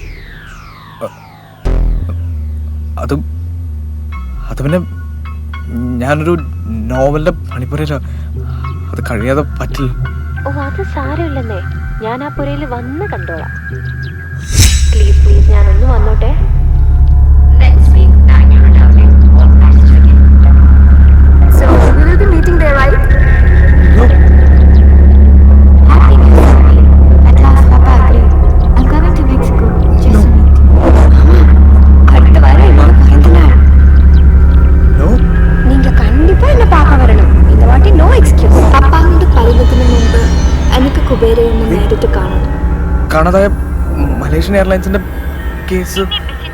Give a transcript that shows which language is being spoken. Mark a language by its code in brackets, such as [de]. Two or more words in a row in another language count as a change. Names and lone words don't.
[ml] അത് പിന്നെ ഞാനൊരു നോവലിന്റെ പണിപ്പുരയില, അത് കഴിയാതെ പറ്റില്ല. ഓ അത് സാരമില്ലെന്നേ, ഞാൻ ആ പുരയിൽ വന്ന് കണ്ടോളാം. [en] please please [ml] ഞാനൊന്ന് വന്നോട്ടെ. [en] So, we will be meeting there, right? Happy New Year, Sammy. At last, Papa agreed. I'm coming to Mexico just to meet you. [ta] அடுத்த வாரம் என்னோட பிறந்த நாள். நீங்க கண்டிப்பா என்ன பார்க்க வரணும். இந்த வாட்டி [en] no excuse. [ml] പപ്പാവിന്റെ പരുവത്തിന് മുമ്പ് എനിക്ക് കുബേരയെ ഒന്ന് നേരിട്ട് കാണണം. കാണാതായ മലേഷ്യൻ എയർലൈൻസിന്റെ കേസ്